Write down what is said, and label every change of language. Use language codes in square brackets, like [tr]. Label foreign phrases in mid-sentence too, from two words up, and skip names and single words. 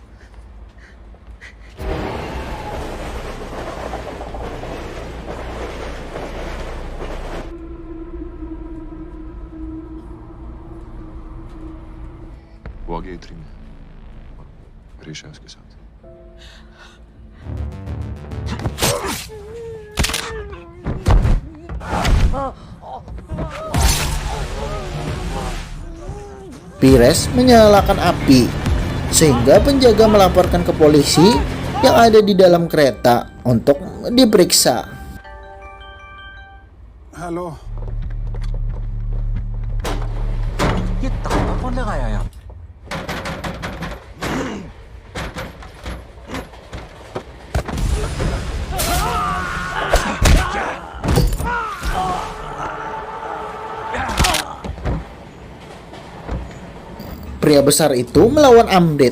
[hi] वो आ गया इतनी में। रेशा है उसके साथ। [id] Pires menyalakan api sehingga penjaga melaporkan ke polisi yang ada di dalam kereta untuk diperiksa. [hi] हेलो। ये ताला कौन लगाया यहाँ? [id] Pria besar itu melawan Amrit.